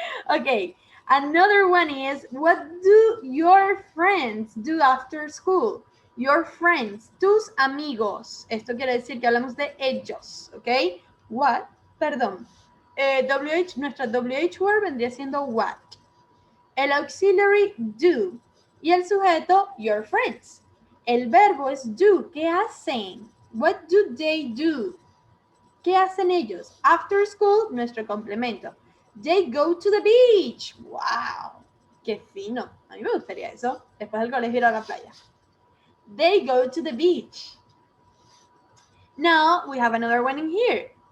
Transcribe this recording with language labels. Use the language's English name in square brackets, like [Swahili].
[English] Okay, another one is, what do your friends do after school? Your friends, [Spanish] tus amigos. Esto quiere decir que hablamos de ellos, ¿ok? What, perdón. Nuestra WH word vendría siendo what. El auxiliary do y el sujeto your friends. El verbo es do. ¿Qué hacen? [English] What do they do? [Spanish] ¿Qué hacen ellos? After school, nuestro complemento. [English] They go to the beach. [Spanish] ¡Wow! ¡Qué fino! A mí me gustaría eso. Después del colegio ir a la playa. [English] They go to the beach. Now we have another one in here.